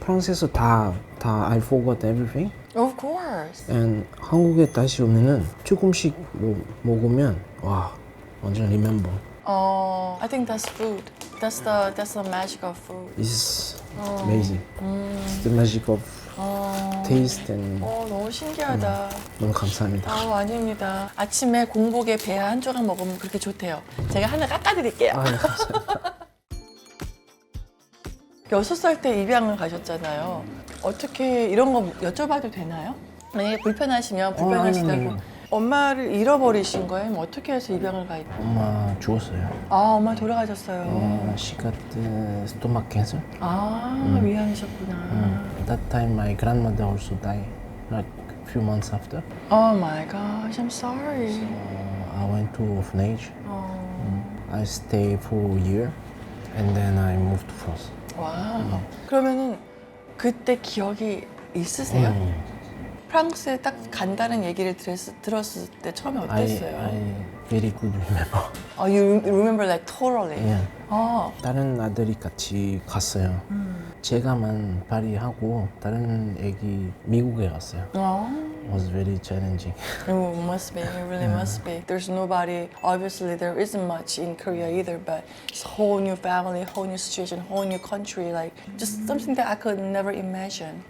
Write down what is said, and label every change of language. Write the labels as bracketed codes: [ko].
[ko] 프랑스에서 다 [en] I forgot everything. Of course. [ko] And 한국에 다시 오면은 조금씩 먹으면 와 완전 remember. [en] I think that's food. That's the magic of food. It's amazing. It's the magic of taste and [ko] 너무 신기하다. 너무 감사합니다. 아닙니다. 아침에 공복에 배 한 조각 먹으면 그렇게 좋대요. 제가 하나 깎아드릴게요. 네, 감사합니다. 6살 때 입양을 가셨잖아요. 어떻게 이런 거 여쭤봐도 되나요? 만약에 불편하시면 불편하시다고. 아니. 엄마를 잃어버리신 거예요? 뭐 어떻게 해서 입양을 가 있고? 엄마 죽었어요. 엄마 돌아가셨어요. [en] She got stomach cancer. [ko] 위암이셨구나. [en] That time my grandmother also died, like a few months after. Oh my gosh, I'm sorry. I went to orphanage. I stayed for a year, and then I moved to France. [ko] 와. 그러면은 그때 기억이 있으세요? 프랑스에 딱 간다는 얘기를 들었을 때 처음에 어땠어요? [en] I very good remember. You remember like totally? Yeah. [ko] 다른 아들이 같이 갔어요. 제가만 파리하고 다른 애기 미국에 갔어요. [en] It was very challenging. It must be. It really must be. There's nobody. Obviously, there isn't much in Korea either. But it's a whole new family, whole new situation, whole new country. Like just something that I could never imagine.